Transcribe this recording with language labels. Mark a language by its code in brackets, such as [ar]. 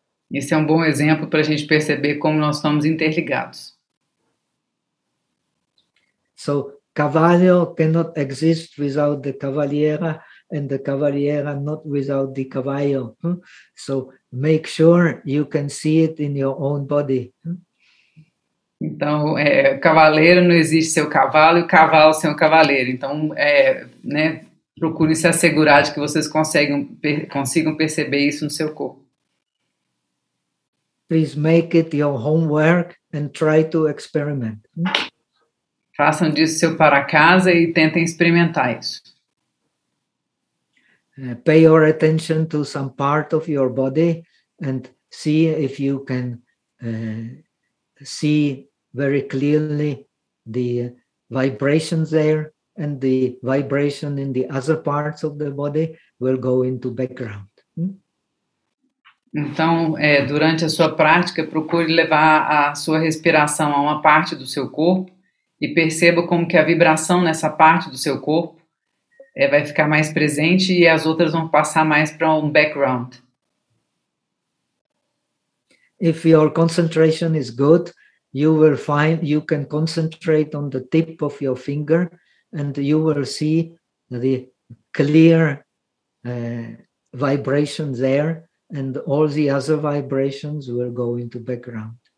[pt] Esse é um bom exemplo para a gente perceber como nós estamos interligados. [en] So, cavalo cannot exist without the cavaliera, and the cavaliera not without the cavallo. So, make sure you can see it in your own body. [pt] Então, cavaleiro não existe sem o cavalo, e o cavalo sem o cavaleiro. Então, procure se assegurar de que vocês consigam perceber isso no seu corpo. [en] Please make it your homework and try to experiment. [pt] Façam disso seu para casa e tentem experimentar isso. [en] Pay your attention to some part of your body and see if you can see very clearly the vibrations there, and the vibration in the other parts of the body will go into background. [pt] Então, durante a sua prática, procure levar a sua respiração a uma parte do seu corpo e perceba como que a vibração nessa parte do seu corpo vai ficar mais presente e as outras vão passar mais para um background. [en] If your concentration is good, you will find you can concentrate on the tip of your finger and you will see the clear vibration there. And all the other vibrations will go into background.